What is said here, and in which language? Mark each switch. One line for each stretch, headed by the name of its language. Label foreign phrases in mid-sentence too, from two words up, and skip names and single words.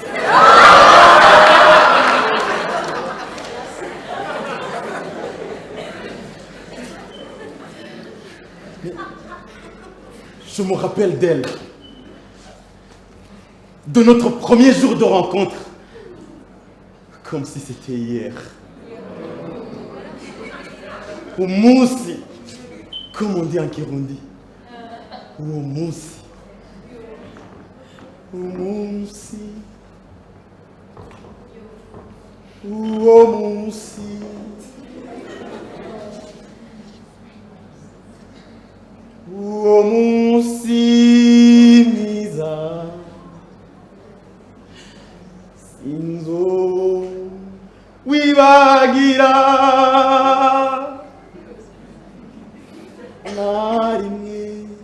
French: Mais je me rappelle d'elle, de notre premier jour de rencontre, comme si c'était hier. Au moussi, comme on dit en Kirundi.
Rundi: Au moussi. Umunsi, uwo munsi, uwo munsi mwiza, sinzo wibagira na rimwe.